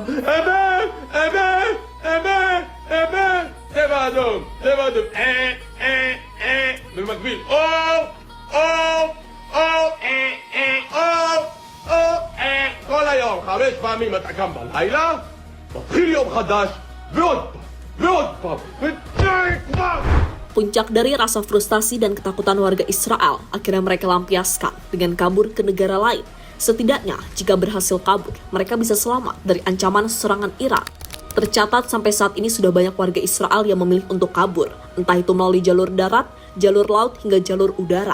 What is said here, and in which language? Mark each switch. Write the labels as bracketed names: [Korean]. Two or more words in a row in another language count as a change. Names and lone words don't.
[Hebrew] אמת, צבע אדום, במקביל, כל היום, 5 פעמים אתה קם בלילה, מתחיל יום חדש, ועוד פעם, ודי כבר! [Indonesian] Puncak dari rasa frustasi dan ketakutan warga Israel akhirnya mereka lampiaskan dengan kabur ke negara lain. Setidaknya, jika berhasil kabur, mereka bisa selamat dari ancaman serangan Iran. Tercatat sampai saat ini sudah banyak warga Israel yang memilih untuk kabur, entah itu melalui jalur darat, jalur laut, hingga jalur udara.